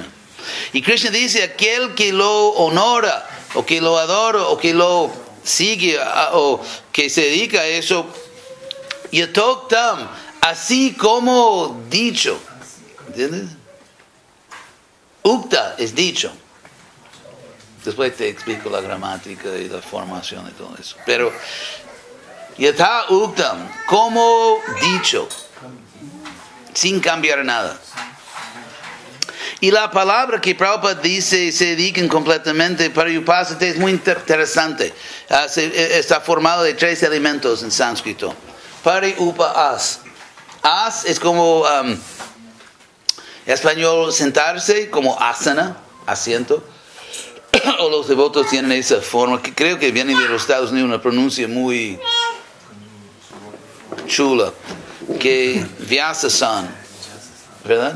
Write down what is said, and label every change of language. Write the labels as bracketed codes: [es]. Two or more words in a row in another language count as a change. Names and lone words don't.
[es] Y Krishna dice, aquel que lo honora, o que lo adora, o que lo sigue, o que se dedica a eso, yatoktam, así como dicho. ¿Entiendes? Ukta es dicho. Después te explico la gramática y la formación y todo eso. [sa] Pero yatha uktam, [es] como dicho, sin cambiar nada. Y la palabra que Prabhupada dice se dedican completamente para Upasate es muy interesante. Está formado de 3 elementos en sánscrito. [sa] Pari upa as. [es] As es como español sentarse, como asana, asiento. O los devotos tienen esa forma, que creo que viene de los Estados Unidos, una pronuncia muy chula, que Vyasasan, ¿verdad?